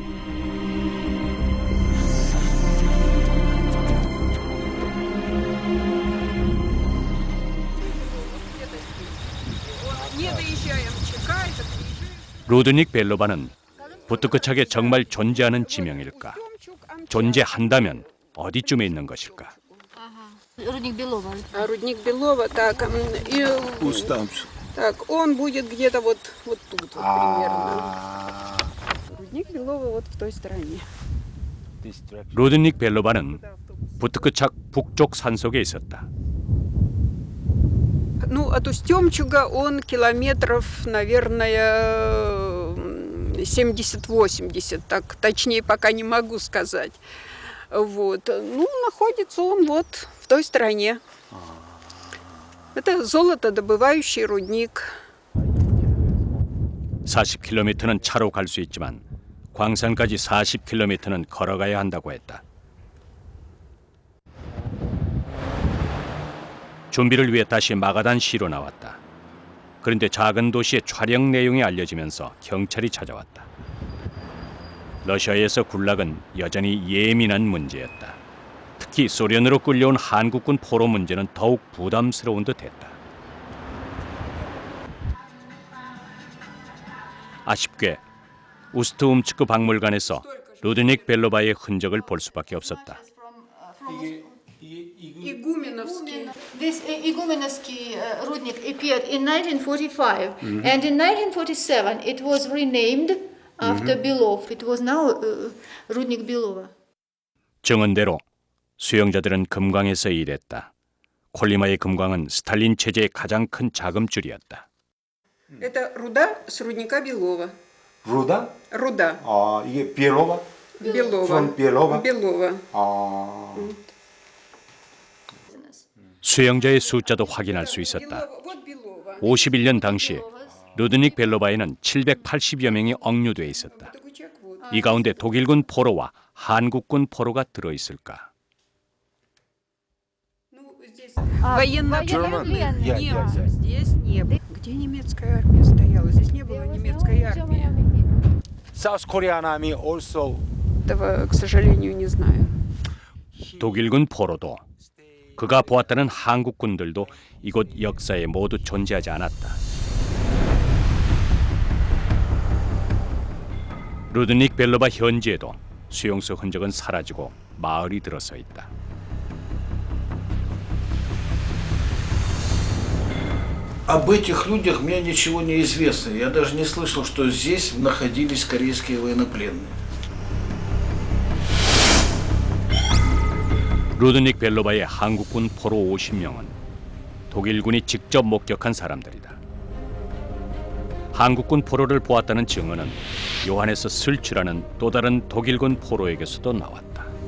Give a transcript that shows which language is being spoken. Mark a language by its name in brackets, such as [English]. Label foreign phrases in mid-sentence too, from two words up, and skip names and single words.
[Korean] 루드닉 벨로바는 부트크차게 정말 존재하는 지명일까? 존재한다면 어디쯤에 있는 것일까? [Russian] Рудник Белова. Рудник Белова, так, так, он будет где-то вот тут вот примерно. Рудник Белова вот в той стороне. [Korean] 루드닉 벨로바는 부트크착 북쪽 산속에 있었다. [Russian] Ну, от Устемчуга он километров, наверное, 70-80, так точнее пока не могу сказать. Вот. Ну, находится он вот в той стороне. Это золотодобывающий рудник. [Korean] 40km는 차로 갈 수 있지만 광산까지 40km는 걸어가야 한다고 했다. 준비를 위해 다시 마가단 시로 나왔다. 그런데 작은 도시의 촬영 내용이 알려지면서 경찰이 찾아왔다. 러시아에서 군락은 여전히 예민한 문제였다. 특히 소련으로 끌려온 한국군 포로 문제는 더욱 부담스러운 듯했다. 아쉽게 우스트움츠크 박물관에서 루드닉 벨로바의 흔적을 볼 수밖에 없었다. [English] This Igumenovsky Rudnik appeared in 1945, and in 1947 it was renamed after Belov. It was now Rudnik Belova. [Korean] 증언대로 수용자들은 금광에서 일했다. 콜리마의 금광은 스탈린 체제의 가장 큰 자금줄이었다. [Russian] Это руда с рудника Белова. [Korean] 루다? [Russian] Руда. [Korean] 아, 이게 비엘로바? [Russian] Белова. [English] From Белова? [Russian] Белова. [Korean] 아. 수용자의 숫자도 확인할 수 있었다. 51년 당시 루드닉 벨로바에는 780여 명이 억류돼 있었다. 이 가운데 독일군 포로와 한국군 포로가 들어있을까? [Russian] Военнопленные? Нет, здесь не было. Где немецкая армия стояла? Здесь не было немецкой армии. [English] South Korean Army also. [Russian] Этого, к сожалению, не знаю. [Korean] 독일군 포로도 그가 보았다는 한국군들도 이곳 역사에 모두 존재하지 않았다. 루드닉 벨로바 현지에도 수용소 흔적은 사라지고 마을이 들어서 있다. [Russian] Об этих людях мне ничего не известно. Я даже не слышал, что здесь находились корейские военнопленные. [Korean] 루드닉 벨로바의 한국군 포로 50명은 독일군이 직접 목격한 사람들이다. 한국군 포로를 보았다는 증언은 요한에서 슬츠라는 또 다른 독일군 포로에게서도 나왔다.